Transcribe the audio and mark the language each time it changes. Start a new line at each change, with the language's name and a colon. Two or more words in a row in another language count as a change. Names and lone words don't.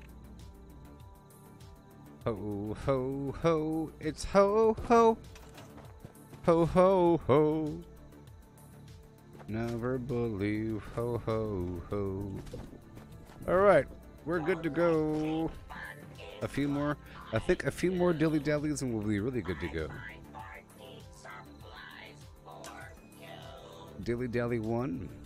English: Ho ho ho, it's ho ho, ho ho ho. Never believe, ho ho ho. All right, we're good to go. A few more, I think a few more dilly dallies, and we'll be really good to go. Dilly dally 1.